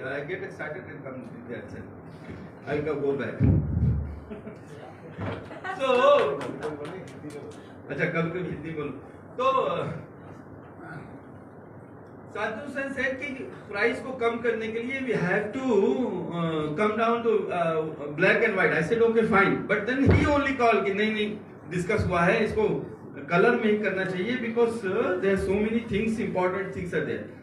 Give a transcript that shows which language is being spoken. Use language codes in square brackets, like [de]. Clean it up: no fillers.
[en] I get excited and come to that side. I'll go back. [hi] So अच्छा कभी हिंदी बोलो तो साधु हुसैन said कि प्राइस को कम करने के लिए [en] we have to come down to black and white. I said okay fine, but then he only called [hi] कि नहीं discuss हुआ है इसको कलर में ही करना चाहिए [en] because there are so many things, important things are there.